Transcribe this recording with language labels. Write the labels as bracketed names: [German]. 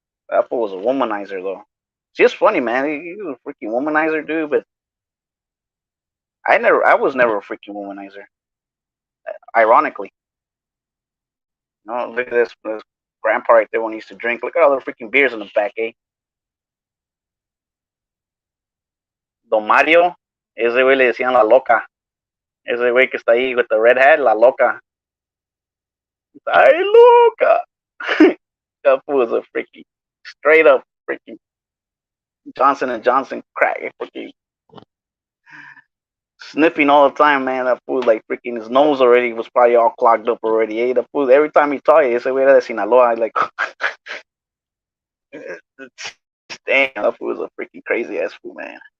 [English] That fool was a womanizer, though. It's just funny, man. He was a freaking womanizer, dude. But I was never a freaking womanizer. Ironically, look at this grandpa right there when he used to drink. Look at all the freaking beers in the back, eh? [Spanish] Don Mario, ese güey le decían la loca. Ese güey que está ahí [English] with the red hat, [Spanish] la loca. Ay, loca. [English] That fool was a freaking, straight up freaking Johnson and Johnson crack. Freaking sniffing all the time, man. That fool, like freaking, his nose already was probably all clogged up already. Eh? That fool, every time he talked, [Spanish] ese güey era de Sinaloa. [English] Like, damn, that fool was a freaking crazy ass fool, man.